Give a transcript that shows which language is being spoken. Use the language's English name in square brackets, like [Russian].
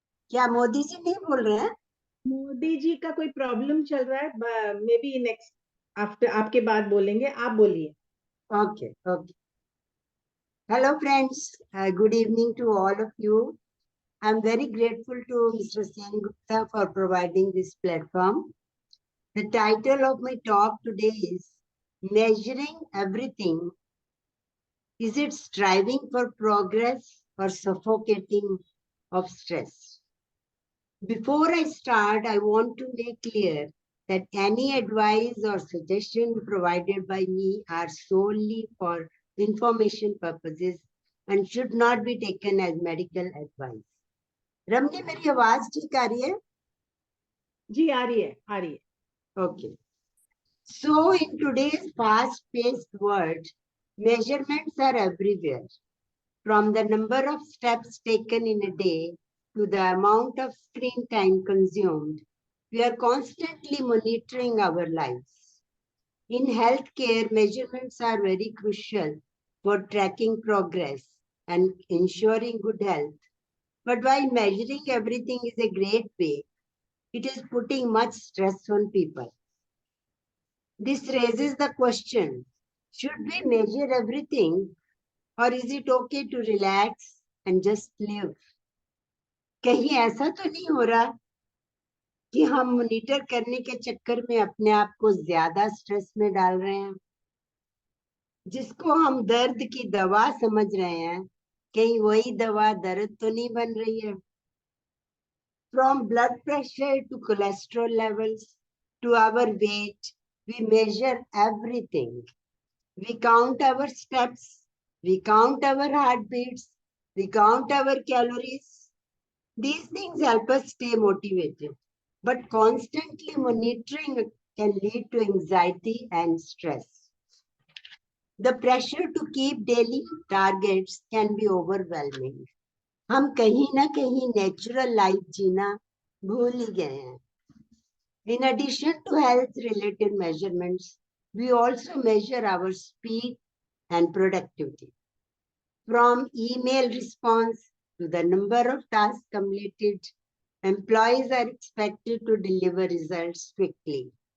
[Hindi] क्या मोदी जी नहीं बोल रहे हैं? मोदी जी का कोई प्रॉब्लम चल रहा है, [English] may be next after [Hindi] आपके बाद बोलेंगे. आप बोलिए. [English] Okay, okay. Hello, friends. Good evening to all of you. I'm very grateful to Mr. Sen Gupta for providing this platform. The title of my talk today is Measuring Everything. Is it striving for progress or suffocating of stress? Before I start, I want to make clear that any advice or suggestion provided by me are solely for information purposes and should not be taken as medical advice. [Hindi] रमनी मेरी आवाज ठीक आ रही है? जी आ रही है [English] Okay. So in today's fast-paced world, measurements are everywhere. From the number of steps taken in a day to the amount of screen time consumed, we are constantly monitoring our lives. In healthcare, measurements are very crucial for tracking progress and ensuring good health. But while measuring everything is a great way, it is putting much stress on people. This raises the question, should we measure everything or is it okay to relax and just live? [Hindi] कहीं ऐसा तो नहीं हो रहा कि हम monitor करने के चक्कर में अपने आप को ज्यादा स्ट्रेस में डाल रहे हैं? जिसको हम दर्द की दवा समझ रहे हैं, कहीं वही दवा दर्द तो नहीं बन रही है? [English] From blood pressure to cholesterol levels to our weight, we measure everything. We count our steps, we count our heartbeats, we count our calories. These things help us stay motivated, but constantly monitoring can lead to anxiety and stress. The pressure to keep daily targets can be overwhelming. [Hindi] हम कहीं ना कहीं [English] natural life [Hindi] जीना भूल ही गए हैं. [English] In addition to health-related measurements, we also measure our speed and productivity. From email response to the number of tasks completed, employees are expected to deliver results quickly.